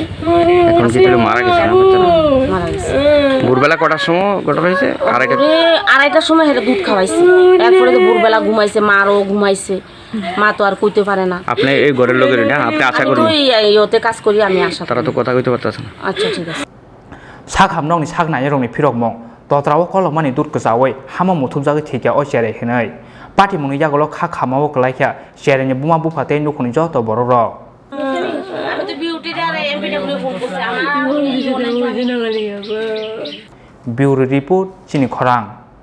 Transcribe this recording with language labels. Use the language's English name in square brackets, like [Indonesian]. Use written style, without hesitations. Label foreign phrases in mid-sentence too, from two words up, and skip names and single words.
[Bangla] এখন কি তাহলে মারা গেছে না বাচ্চাটা মারা গেছে ভোরবেলা কটার সময় ঘটনা হয়েছে আড়াইটার সময় হেটা দুধ খাওয়াইছে এরপরে তো ভোরবেলা ঘুমাইছে মারও ঘুমাইছে মা তো আর কইতে পারে না আপনি এই ঘরের লোকের না আপনি আশা করেন ওতে কাজ করি আমি আশা তারা তো কথা কইতে পারতাছে না আচ্ছা ঠিক আছে [Kok Borok] sakhamnokni saknaini rokni phirokmong Totrao Kolomani Doth Kwchawi Hama Muthubjagwi Thowikha o cherai hinai Pati mungni yagulo khamao klaikha cheraini buma bupate nukhni joto borok rok [Bangla] আমি তো বিউটি আর এমপিডব্লিউ ফোন করছি আমার [Kok Borok] Bureau report Chini Khorang